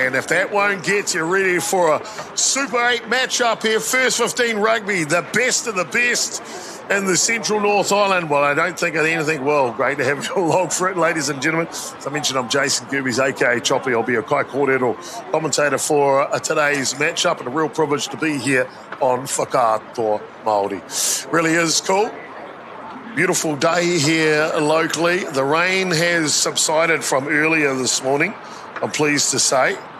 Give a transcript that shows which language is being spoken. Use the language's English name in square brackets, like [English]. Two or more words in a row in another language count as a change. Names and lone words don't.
[English] And if that won't get you ready for a Super 8 matchup here, first 15 rugby, the best of the best in the Central North Island. Well, I don't think of anything. Well, great to have you along for it, ladies and gentlemen. As I mentioned, I'm Jason Kirby's, a.k.a. Choppy. I'll be a [Māori] kai kōrero [English] commentator for today's matchup, and a real privilege to be here on Whakaato Māori. Really is cool. Beautiful day here locally. The rain has subsided from earlier this morning, I'm pleased to say.